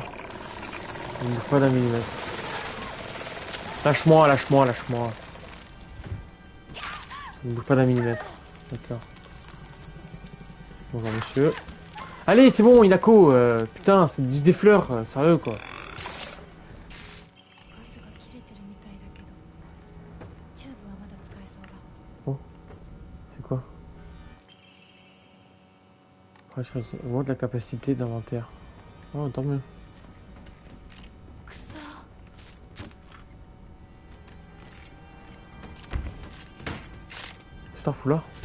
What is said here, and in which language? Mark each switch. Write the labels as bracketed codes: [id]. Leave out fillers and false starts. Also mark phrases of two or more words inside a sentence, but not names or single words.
[fr] Il ne faut pas d'un millimètre. Lâche-moi, lâche-moi, lâche-moi. Il ne bouge pas d'un millimètre. D'accord. Bonjour monsieur. Allez, c'est bon, Inako. Putain, c'est des fleurs. Sérieux, quoi. [ja] ガスが切れてるみたいだけどチューブはまだ使えそうだ。 [fr] C'est quoi? Augmente la capacité d'inventaire. Oh, tant mieux. [ja] くそ。 [fr] C'est un foulard.